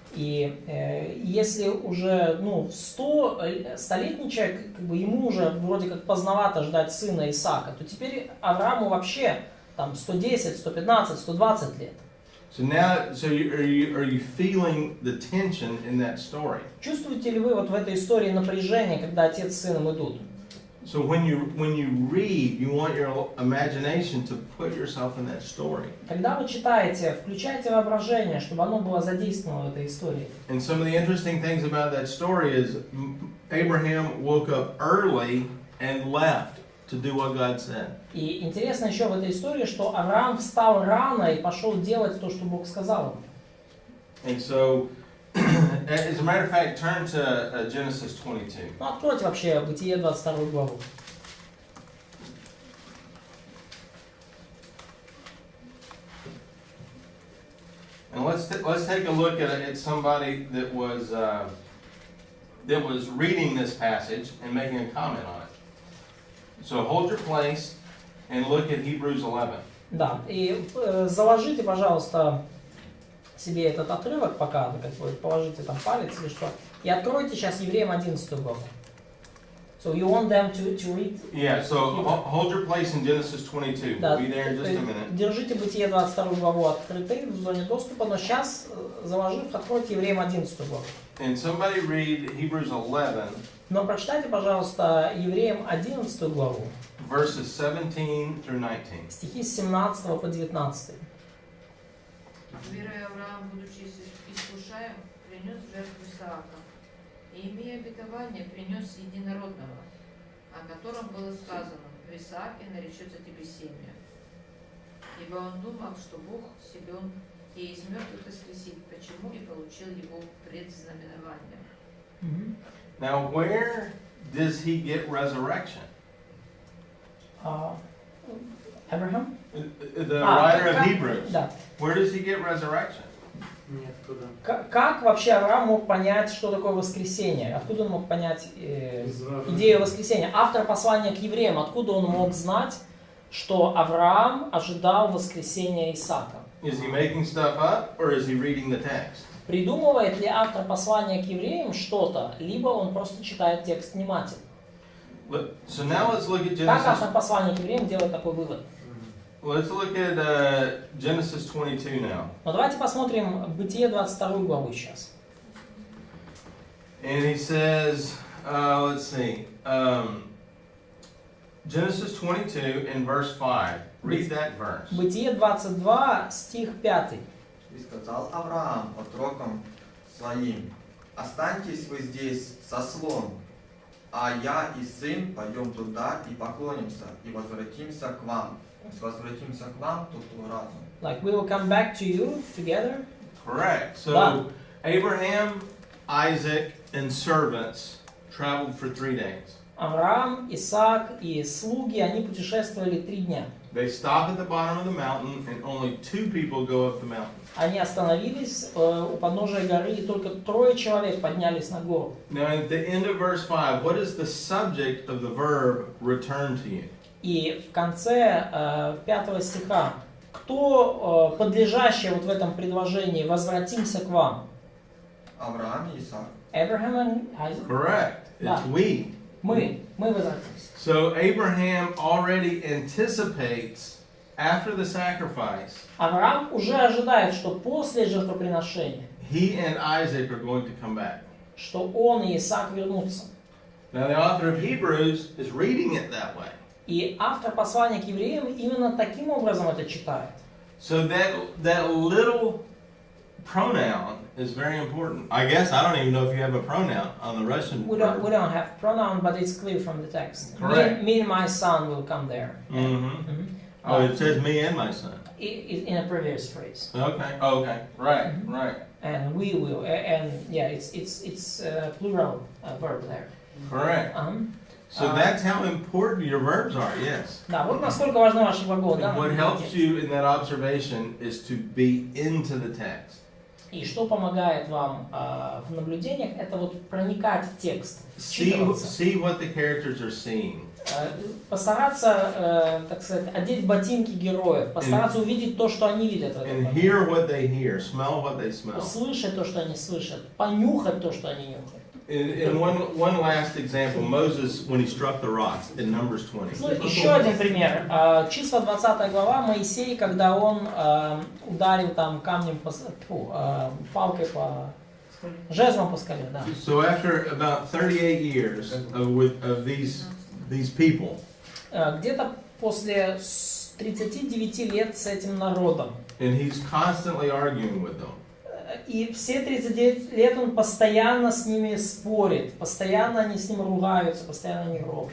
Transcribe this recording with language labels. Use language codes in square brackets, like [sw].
[ru] И если уже 100-летний человек, как бы ему уже вроде как поздновато ждать сына Исаака, то теперь Аврааму вообще там 110, 115, 120 лет. [en] So now, are you feeling the tension in that story? [ru] Чувствуете ли вы вот в этой истории напряжение, когда отец с сыном идут? [en] So when you read, you want your imagination to put yourself in that story. [ru] Когда вы читаете, включайте воображение, чтобы оно было задействовано в этой истории. [en] And some of the interesting things about that story is Abraham woke up early and left to do what God said. [ru] И интересно еще в этой истории, что Авраам встал рано и пошел делать то, что Бог сказал ему. [en] And so, as a matter of fact, turn to Genesis 22. [ru] Ну, откройте вообще Бытие 22 главу. [en] And let's take a look at somebody that was reading this passage and making a comment on it. So hold your place and look at Hebrews 11. [ru] Да, и заложите, пожалуйста, себе этот отрывок пока, положите там палец или что, и откройте сейчас Евреям 11 главу. [en] So you want them to read? Yeah, so hold your place in Genesis 22. [ru] Да, [en] We'll be there in just a minute. [ru] держите Бытие 22 главу открытой в зоне доступа, но сейчас, заложив, откройте Евреям 11 главу. [en] And somebody read Hebrews 11. [ru] Но прочитайте, пожалуйста, Евреям 11 главу. [en] Verses 17 through 19. [ru] Стихи с 17 по 19. Верой Авраам, будучи искушаем, принес в жертву Исаака, и, имея обетование, принес единородного, о котором было сказано: в Исааке наречется тебе семя. Ибо он думал, что Бог силен и из мертвых воскресит, почему и получил его предзнаменование. [en] Now, where does he get resurrection? Abraham? The writer of Hebrews. [ru] Да. [en] Where does he get resurrection? [ru] Как вообще Авраам мог понять, что такое воскресение? Откуда он мог понять идею воскресения? Автор послания к евреям, откуда он мог знать, что Авраам ожидал воскресения Исаака? [en] Is he making stuff up or is he reading the text? [ru] Придумывает ли автор послания к евреям что-то, либо он просто читает текст внимательно? [en] So now let's look at [ru] Как [en] Genesis. [ru] автор послания к евреям делает такой вывод? [en] Let's look at Genesis 22 now. [ru] Но давайте посмотрим Бытие 22 главу сейчас. [en] And he says, let's see, Genesis 22 in verse 5. Read that verse. [ru] Бытие 22, стих 5. И сказал Авраам отрокам своим: останьтесь вы здесь со слом, а я и сын пойдем туда и поклонимся, и возвратимся к вам. Возвратимся к вам тут разом. [en] Like we will come back to you together. Correct. So [ru] Да. [en] Abraham, Isaac, and servants traveled for 3 days. [ru] Авраам, Исаак и слуги, они путешествовали 3 дня. [en] They stop at the bottom of the mountain, and only 2 people go up the mountain. [ru] Они остановились у подножия горы, и только 3 человек поднялись на гору. [en] Now, at the end of verse 5, what is the subject of the verb return to you? [ru] И в конце 5 стиха, кто подлежащий вот в этом предложении «возвратимся к вам»? Авраам и Исаак. [en] Abraham and Isaac? Correct. [ru] Да. [en] It's we. [ru] Мы возвратимся. [en] So Abraham already anticipates after the sacrifice, [ru] Авраам уже ожидает, что после жертвоприношения, [en] he and Isaac are going to come back. [ru] что он и Исаак вернутся. [en] Now, the author of Hebrews is reading it that way. [ru] И автор послания к евреям именно таким образом это читает. [en] So that little pronoun is very important. I guess I don't even know if you have a pronoun on the Russian We verb. don't have pronoun, but it's clear from the text. Correct. Me and my son will come there. Mm-hmm. Oh, it says me and my son. In a previous phrase. Okay. Okay. Right. Right. And we will, and yeah, it's plural verb there. Correct. So that's how important your verbs are, yes. [ru] Да, вот насколько важны ваши глаголы. [en] And what helps you in that observation is to be into the text. [ru] И что помогает вам в наблюдениях, это вот проникать в текст, [en] See what the characters are seeing. [ru] Постараться, так сказать, одеть ботинки героев, постараться увидеть то, что они видят. [en] And hear what they hear, smell what they smell. [ru] Услышать то, что они слышат, понюхать то, что они нюхают. [en] In one last example, Moses, when he struck the rock in Numbers 20. [ru] Еще один пример. Числа 20 глава, Моисей, когда он ударил там камнем, палкой по... жезлом по скале, да. [en] So after about 38 years of these people, [ru] где-то после 39 лет с этим народом, and he's constantly arguing with them. и все 39 лет он постоянно с ними спорит, постоянно они с ним ругаются, постоянно они ропщут.